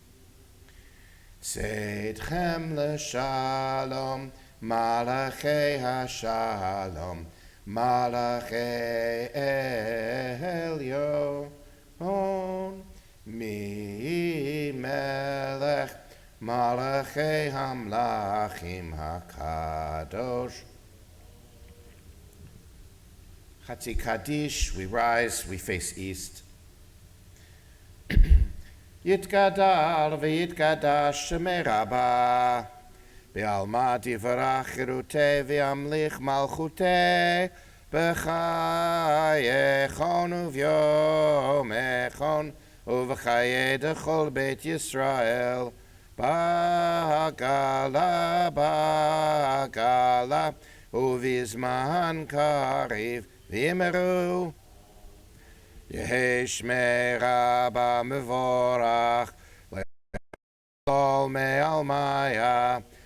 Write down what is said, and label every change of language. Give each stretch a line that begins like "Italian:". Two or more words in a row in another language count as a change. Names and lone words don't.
Hebrew: צאתכם לשלום, מלאכי השלום, מלאכי עליון, מי מלך, מלאכי המלכים, הקדוש. חצי קדיש,
English: we rise, we face east.
Aramaic: יתגדל ויתקדש שמיה רבא, בעלמא די ברא כרעותיה וימליך מלכותיה, בחייכון וביומיכון, ובחיי דכל בית ישראל, בעגלא, ובזמן קריב, ואמרו, יהא שמיה רבא מברך, לעלם עלמיא,